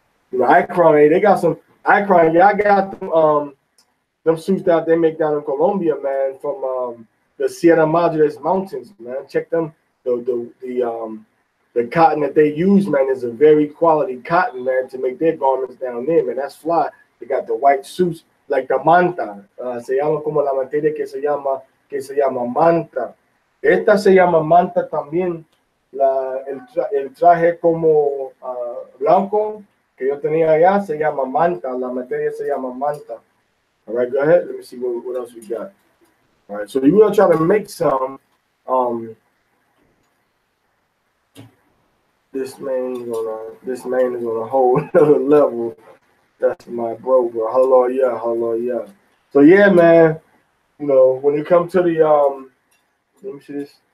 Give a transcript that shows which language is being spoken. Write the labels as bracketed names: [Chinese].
[English] You know, Icon, hey, they got some Icon. Yeah, I got them suits that they make down in Colombia, man, from the Sierra Madres mountains, man. Check them. The cotton that they use, man, is a very quality cotton, man, to make their garments down there, man. That's fly. They got the white suits, like the manta. [Spanish] Se llama como la materia que se llama manta. Esta se llama manta también. El traje como blanco que yo tenía allá se llama manta. La materia se llama manta. [English] All right, go ahead. Let me see what else we got. All right, so you're going to try to make some. This man is on a whole other level. That's my bro. Hallelujah. So yeah, man. You know, when it comes to the let me see this.